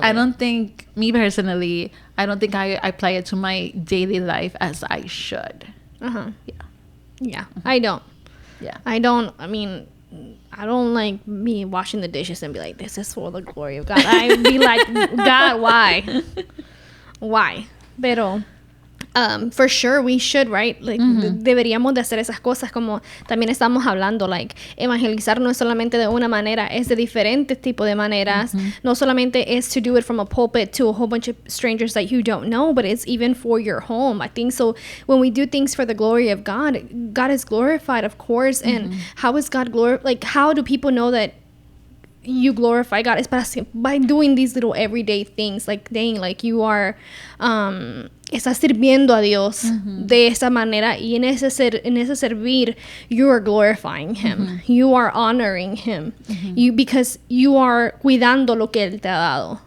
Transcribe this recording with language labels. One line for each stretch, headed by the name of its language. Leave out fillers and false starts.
English: I don't think me personally, I don't think I apply it to my daily life as I should. Uh-huh. Yeah. Yeah, I don't. Yeah. I don't, I mean, I don't like me washing the dishes and be like, this is for the glory of God. I'd be like, God, why? Why? Pero, for sure we should, right?
Spanish: Like, deberíamos de hacer esas cosas, como también estamos hablando, like, evangelizar no es solamente de una manera, es de diferentes tipos de maneras. No solamente es
English: to do it from a pulpit to a whole bunch of strangers that you don't know, but it's even for your home. I think so when we do things for the glory of God, God is glorified, of course. And how is God glorified? Like, how do people know that you glorify God? It's by doing these little everyday things, like, dang, like you are
Spanish: estás sirviendo a Dios de esa manera, y en ese servir
English: you are glorifying him, you are honoring him, because you are
Spanish: cuidando lo que él te ha dado.